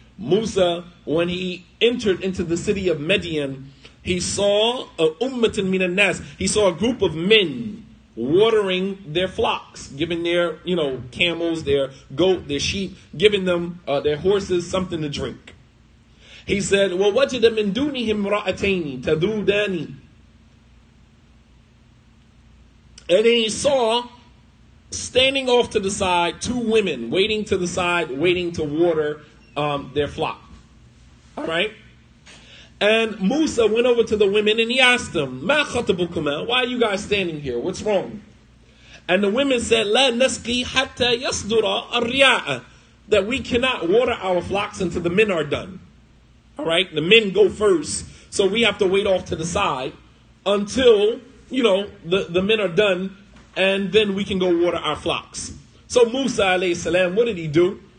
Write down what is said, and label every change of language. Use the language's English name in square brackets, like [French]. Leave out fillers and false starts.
[English] Musa, when he entered into the city of Midian, he saw a [Arabic] ummatan minan nas. [English] He saw a group of men watering their flocks, giving their, camels, their goat, their sheep, giving them their horses something to drink. He said, [Arabic] وَوَجَدَ مِن دُونِهِمْ رَأَتَيْنِ تَذُودَانِ. [English] And then he saw, standing off to the side, two women waiting to the side, waiting to water their flock. All right? And Musa went over to the women and he asked them, [Arabic] مَا خَطَبُكُمَا? [English] Why are you guys standing here? What's wrong? And the women said, [Arabic] لَا نَسْقِي حَتَّى يَصْدُرَ الرِّعَاءَ. [English] That we cannot water our flocks until the men are done. All right? The men go first. So we have to wait off to the side until, the men are done. And then we can go water our flocks. So Musa alayhi salam, what did he do?